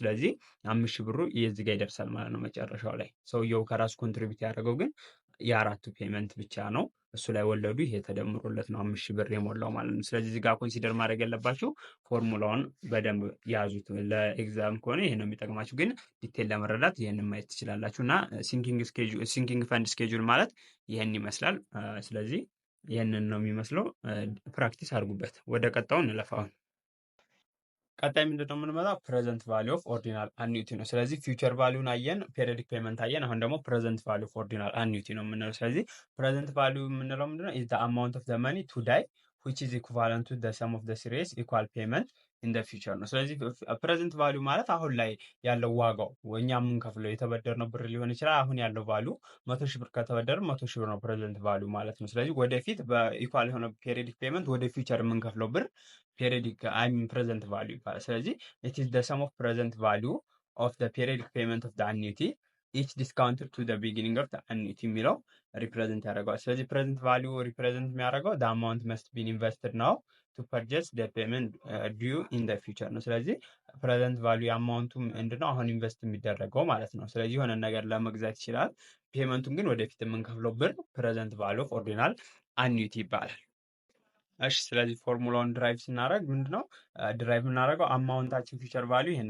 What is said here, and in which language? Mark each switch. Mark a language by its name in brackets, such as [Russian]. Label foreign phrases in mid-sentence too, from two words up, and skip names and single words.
[Amharic] ስለዚህ 5,000 ብሩ እዚህ ጋር ይደርሳል ማለት ነው መጨረሻው ላይ። ሰውየው ከራሱ ኮንትሪቢዩት ያደረገው ግን የአራቱ ፔመንት ብቻ ነው። እሱ ላይ ወለዱ ይሄ ተደምሮለት ነው 5,000 ብር የሞላው ማለት ነው። ስለዚህ እዚህ ጋር ኮንሲደር ማድረግ ያለባችሁ ፎርሙላውን በደንብ ያዙት። ለኤግዛም ከሆነ ይሄ ነው የሚጠቅማችሁ፣ ግን ዲቴል ለመረዳት ይህንን ማየት ትችላላችሁ። እና [English] sinking fund schedule [Amharic] ማለት ይህን ይመስላል። ስለዚህ ይህንን ነው የሚመስለው። ፕራክቲስ አድርጉበት። ወደ ቀጣው እንለፋውን። ቀጣይ ምንድነው የምንመጣው? [English] present value of ordinal annuity [Amharic] ነው። ስለዚህ [English] future value [Amharic] አየን፣ [English] periodic payment [Amharic] አየን። አሁን ደግሞ [English] present value of ordinal annuity [Amharic] ነው የምንለው። ስለዚህ [English] present value [Amharic] የምንለው ምንድነው? [English] is the amount of the money to die which is equivalent to the sum of the series equal payment in the future [Amharic] ነው። ስለዚህ [English] present value [Amharic] ማለት አሁን ላይ ያለው ዋጋው እኛ የምንከፍለው የተበደርነው ብር ሊሆን ይችላል። አሁን ያለው ቫሊዩ 100,000 ብር ከተበደር 100,000 ብር ነው [English] present value [Amharic] ማለት ነው። ስለዚህ ወደፊት በኢኳል የሆነ [English] periodic payment [Amharic] ወደ ፊውቸር የምንከፍለው ብር [English] periodic I mean present value [Amharic] ይባላል። ስለዚህ [English] it is the sum of present value of the periodic payment of the annuity each discounted to the beginning of the annuity [Amharic] የሚለው ሪፕሬዘንት ያደርገዋል። ስለዚህ [English] present value [Amharic] ሪፕሬዘንት የሚያደርገው [English] the amount must be invested now to purchase the payment due in the future [Amharic] ነው። ስለዚህ [English] present value [Amharic] አማውንቱ ምንድነው አሁን ኢንቨስት የሚደረገው ማለት ነው። ስለዚህ የሆነ ነገር ለመግዛት ይችላል። ፔመንቱን ግን ወደፊት የምንከፍለው ብር [English] present value of ordinal annuity [Amharic] ይባላል። እሺ ስለዚህ ፎርሙላውን ድራይቭ ስናደርግ ምንድነው ድራይቭ የምናደርገው አማውንታችን [English] future value [Amharic] ይሄን